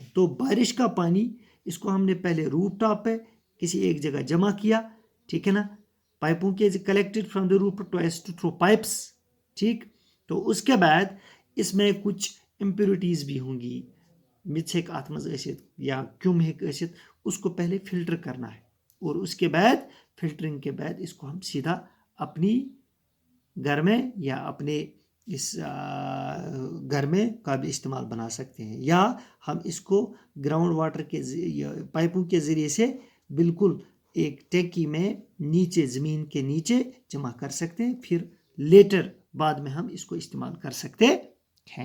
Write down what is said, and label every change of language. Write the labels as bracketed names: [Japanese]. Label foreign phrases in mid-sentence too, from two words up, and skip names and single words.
[Hindi] तो बारिश का पानी इसको हमने पहले [English] roof top [Hindi] पे किसी एक जगह जमा किया, ठीक है ना, पाइपों के [English] collected from the roof to through [Hindi] पाइप्स, ठीक, तो उसके बाद इसमें कुछ इम्प्योरिटीज़ भी होंगी, [Kashmiri] मिथ हेक अत मज ٲसित या क्युम हेक ٲसित, [Hindi] उसको पहले फिल्टर करना है और उसके बाद फिल्टरिंग के बाद इसको हम सीधा अपनी घर में या अपने इस घर में का भी इस्तेमाल बना सकते हैं, या हम इसको [English] ground water [Hindi] के पाइपों के ज़रिए से बिल्कुल एक टैंकी में नीचे ज़मीन के नीचे जमा कर सकते हैं, फिर लेटर बाद में हम इसको इस्तेमाल कर सकते हैं।